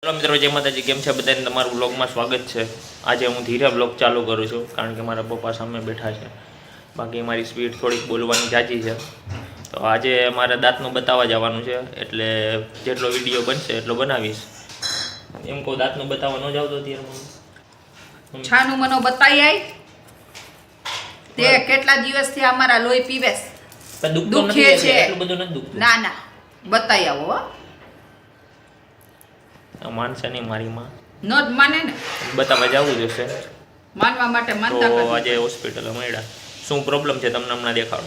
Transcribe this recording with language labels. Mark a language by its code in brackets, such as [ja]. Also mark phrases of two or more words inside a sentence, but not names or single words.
[gu] હેલો મિત્રો, જય માતાજી। કેમ છે બધાને? તમારું બ્લોગમાં સ્વાગત છે। આજ હું ધીરે બ્લોગ ચાલુ કરું છું કારણ કે મારા પપ્પા સામે બૈઠા હૈ। બાકી મારી સ્પીડ થોડી બોલવાની જાજી હૈ। તો આજ મારે દાંતનું બતાવા જવાનું છે, એટલે જેટલો વિડિયો બનશે એટલો બનાવીશ। એમ કો દાંતનું બતાવા ન જાવ તો ત્યારે છાનુ મનો બતાઈ આઈ તે કેટલા દિવસથી અમારા લોહી પીવેસ પણ દુખતો નથી, એટલું બધું નથી દુખતું। ના ના બતાઈ આવો હો। માનશે નહીં મારી માં, નો જ માને ને, બતાવવા જવું જોશે। માનવા માટે માનતા તો કરજો। આજે હોસ્પિટલ મળ્યા, શું પ્રોબ્લેમ છે તમને હમણાં દેખાડો।